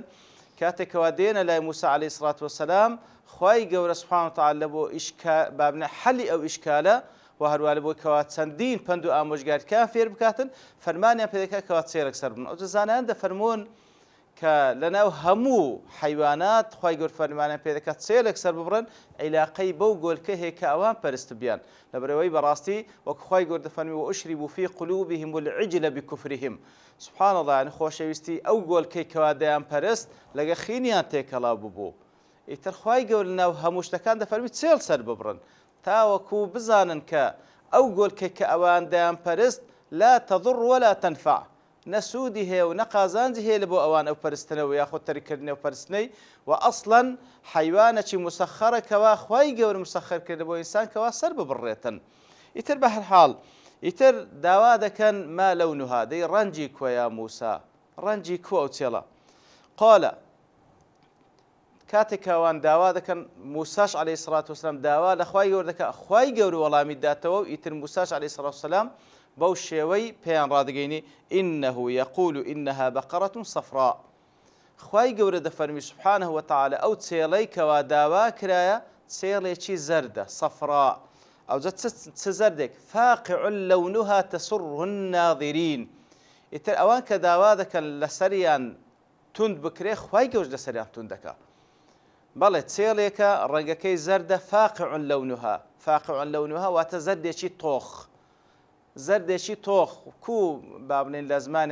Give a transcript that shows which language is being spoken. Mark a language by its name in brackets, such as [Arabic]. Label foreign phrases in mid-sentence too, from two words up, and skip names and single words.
[Central Kurdish] کاتێکەوە دێنە لای موسا [Arabic] عەلەیهی السەڵات وەسەلام [Central Kurdish] خوای گەورە [Arabic] سوبحانە وتەعالە [Central Kurdish] بۆ بابنە حەلی ئەو ئیشکالە و هەروە لە بۆی کەوا چەندین پند و ئامۆژگاریەکان فێر بکاتن فەرمانیان پێ دەکات کەوا چێڵێک سەر بن. ئەو زانایان دەفەرمون کە لەناو هەموو حیوانات خوای گەورە فەرمانیان پێ دەکات چێڵێک سەر ببڕن عیلاقەی بەو گۆلکە هەیە کە ئەوان پەرست بیان لەبەرەوەی بەڕاستی وەکو خوای گەورە دەفەرمی [Arabic] وأشربوا في قلوبهم العجل بكفرهم. سبحان الله [Central Kurdish] یعنی خۆشەویستی ئەو گۆلکەی کەوا دەیان پەرست لەگە خینیان تێکەڵاو ببوو. ئیتر خوای گەورە لەناو هەموو شتەکان دەفەرمی چێڵ سەر ببڕن تاوەکو بزانن کە ئەو گۆلکەی کە ئەوان دەیان پەرست [Arabic] لا تضر ولا تنفع [Central Kurdish] نەسوودی هەیە و نەقازانجی هەیە لە بۆ ئەوان ئەو پەرستنەوە یاخۆ تەریکردنەوە پەرستنەی و ئەسڵەن حیوانێکی مسەخەرەکەوا خوای گەورە مسەخەر کردە بۆ ئینسان کەوا سەر ببڕێتن. ئیتر بە هەر حاڵ ئیتر داوا دەکەن [Arabic] ما لەونها [Central Kurdish] دەی ڕەنجی کووە یا موسا ڕەنجی کووە ئەو چێڵە. قالە کاتێک ئەوان داوا دەکەن موساش [Arabic] عەلەیهی السەڵات وەسەلام [Central Kurdish] داوا لە خوای گەورە دەکات خوای گەورە وەڵامی داتەوە و ئیتر موساش [Arabic] عەلەیهی السەڵات وەسەلام [Central Kurdish] بەو شێوەی پێیان ڕادگەینی [Arabic] إنه يقول إنها بقرة صفراء. [Central Kurdish] خوای گەورە دەفەرمی [Arabic] سبحانه وتعالى [Central Kurdish] ئەو چێڵەی کەوا داوا کرایە چێڵێکی زەردە صفراء ئەوجا چ زەردێک [Arabic] فاقع لونها تسر الناظرين. [Central Kurdish] ئیتر ئەوان کە داوا دەکەن لەسەریان توند بکرێ خوای گەورە لەسەریان توند دەکات. بەڵێ چێڵێکە ڕەنگەکەی زەردە [Arabic] فاقع لونها [Central Kurdish] واتە زەردێکی تۆخ کو بابنین لە زمانی